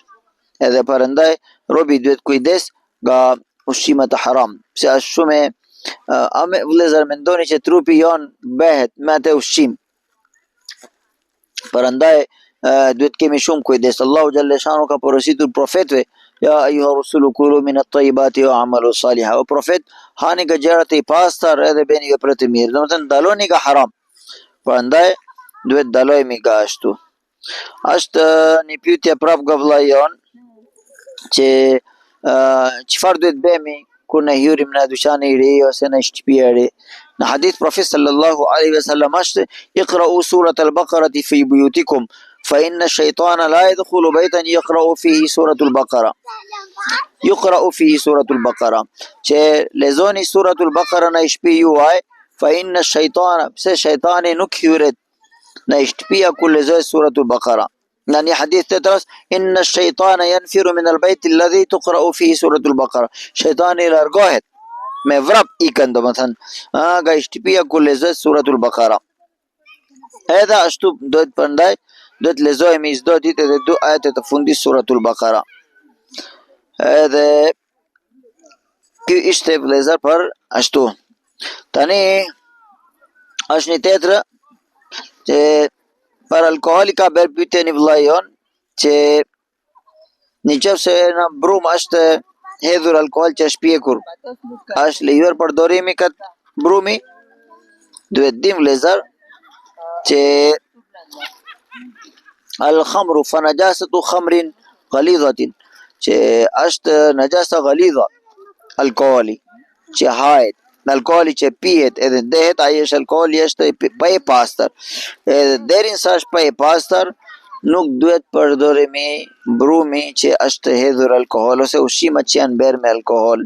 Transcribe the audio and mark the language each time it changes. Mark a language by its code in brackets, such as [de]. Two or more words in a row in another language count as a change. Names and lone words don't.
[sq] Edhe prandaj robi duhet kujdes nga ushqimet e haram, pse është shumë vëllezër mendoni që trupi jon bëhet me atë ushqim. Prandaj duhet kemi shumë kujdes. Allahu xhaleshanu ka porositur profetëve, [ar] يا أيها الرسل كلوا من الطيبات واعملوا صالحا. [sq] O profet, hani nga gjërat e pastra edhe bëni vepra të mira. Domethënë daloni nga haram. Prandaj duhet dalojmë nga ashtu. Është një pyetje prap nga vllai jon që çfarë duhet bëmi kur ne hyrim në dyqan e ri ose në shtëpi e ri. Në hadith profet [ar] صلى الله عليه وسلم është اقرؤوا سورة البقرة في بيوتكم فإن الشيطان لا يدخل بيتا يقرأ فيه سورة البقرة. يقرأ فيه سورة البقرة. [sq] Që lexoni suratul Baqara në shtëpi juaj, [ar] فإن الشيطان, [sq] pse shejtani nuk hyret në shtëpia ku lexohet suratul Baqara. Në një hadith të tërës, [ar] إن الشيطان ينفر من البيت الذي تقرأ فيه سورة البقرة. [sq] Shejtani largohet me vrap ikën, domethënë, nga shtëpia ku lexohet suratul Baqara. Edhe ashtu duhet prandaj do të lexojmë çdo ditë edhe 2 ajete të fundit suratul Baqara. Edhe ky ishte vëllezër për ashtu. Tani është një tjetër që për alkoholi ka bërë pyetje një vëllai jon që në qoftë se në brum është hedhur alkohol që është pjekur, është lejuar përdorimi këtë brumi? Duhet dim vëllezër që [ar] الخمر فنجاسة خمر غليظة, [sq] që është [ar] نجاسة غليظة [sq] alkoholi që hahet, alkoholi që pihet edhe ndehet, ai është alkoholi është pa i pastër. Edhe derinsa është pa i pastër, nuk duhet përdorimi brumi që është hedhur alkohol ose ushqimet që janë bërë me alkohol.